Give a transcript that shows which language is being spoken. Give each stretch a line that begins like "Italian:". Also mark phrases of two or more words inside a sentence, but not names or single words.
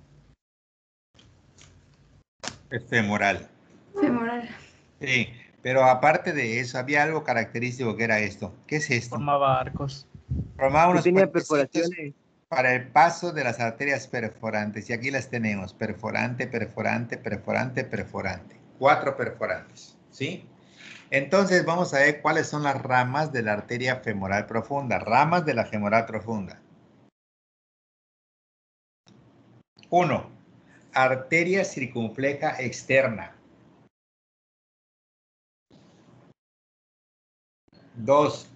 Spanish: Femoral. femoral. Sí, pero aparte de eso, había algo característico que era esto. ¿Qué es esto? Formaba arcos. Formaba unos tenía puentecitos perforaciones. para el paso de las arterias perforantes. Y aquí las tenemos, perforante, perforante, perforante, perforante. 4 perforantes, ¿sí? Entonces vamos a ver cuáles son las ramas de la arteria femoral profunda. Ramas de la femoral profunda. 1. Arteria circunfleja externa. 2.